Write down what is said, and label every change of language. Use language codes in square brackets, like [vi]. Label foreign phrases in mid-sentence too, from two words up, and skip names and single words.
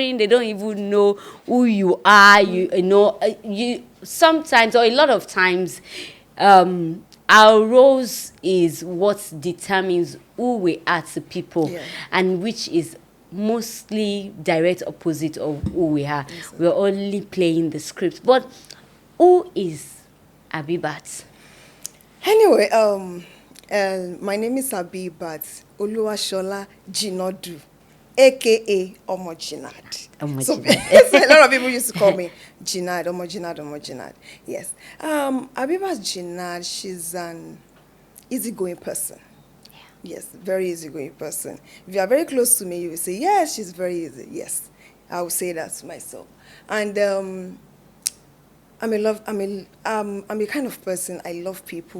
[en] They don't even know who you are. You sometimes, or a lot of times, our roles is what determines who we are to people, Yeah. and which is mostly direct opposite of who we are. Yes, We're only playing the script. But who is Abibat? Anyway, my name is Abibat Jinadu, aka Omo Jinad. Omo So, Jinad. so a lot of people used to call me Jinad, Omo Jinad, Omo Jinad. Yes. Abibat Jinad, she's an easygoing person. Yes, very easygoing person. If you are very close to me, you will say, yes, she's very easy. Yes, I will say that to myself. And I'm a kind of person. I love people.